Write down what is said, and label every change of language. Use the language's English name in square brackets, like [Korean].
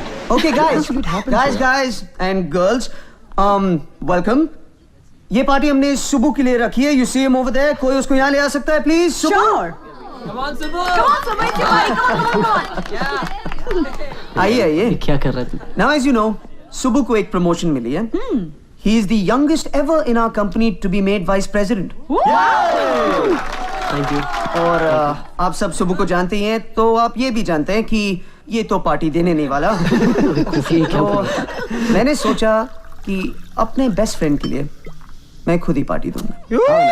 [English] Okay, guys and girls, welcome. [Hindi] ये party हमने सुबह के लिए रखी है. [English] You see him over there? [Hindi] कोई उसको यहाँ ले आ सकता है, please? [English] Sure. Come on, come on. [Hindi] आइए. क्या कर रहा है तू? [English] Now, as you know, [Hindi] सुबह को एक promotion मिली है. [English] He is the youngest ever in our company to be made vice president. Thank you. [Hindi] और आप सब सुबह को जानते ही हैं, तो आप ये भी जानते हैं कि ये तो पार्टी देने नहीं वाला. तो मैंने सोचा कि अपने बेस्ट फ्रेंड के लिए मैं खुद ही पार्टी दूंगा.